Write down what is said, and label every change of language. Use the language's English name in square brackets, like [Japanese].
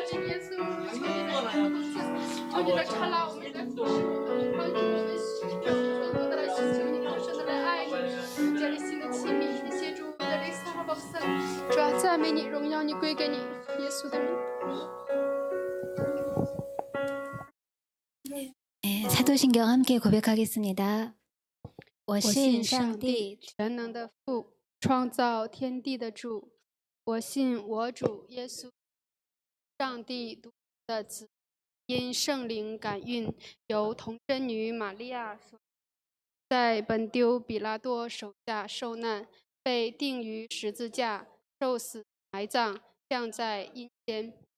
[Korean] 우리를 찰나 우리를 보시고 하나님 [Chinese] 我们更多的来寻求你，更深的来爱你，建立新的亲密，谢谢主，在这撒哈巴布萨，主啊，赞美你，荣耀你归给你，耶稣的名。 [Korean] 네, 사도신경 함께 고백하겠습니다. [Chinese] 我信上帝全能的父，创造天地的主。我信我主耶稣，上帝独生的子。因圣灵感孕，由童贞女玛利亚所在本丢比拉多手下受难，被钉于十字架，受死埋葬，降在阴间。